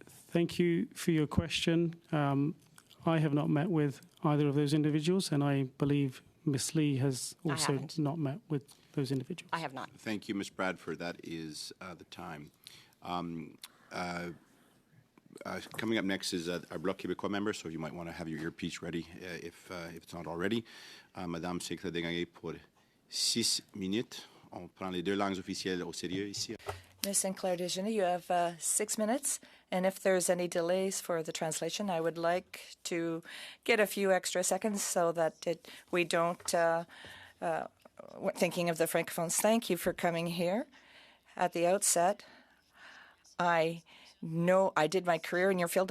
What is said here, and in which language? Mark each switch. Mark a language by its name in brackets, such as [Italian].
[English] Thank you for your question. I have not met with either of those individuals, and I believe Ms. Lee has also not met with those individuals. I have not. Thank you, Ms. Bradford. That is the time. Coming up next is our Bloc Québécois member, so you might want to have your earpiece ready if it's not already. [French] Madame Secrétaire Desgagnés pour 6 minutes. On prend les deux langues officielles au sérieux ici. [English] Ms. Sinclair Desjardins, you have 6 minutes, and if there's any delays for the translation, I would like to get a few extra seconds so that we don't, thinking of the Francophones, thank you for coming here. At the outset, I did my career in your field.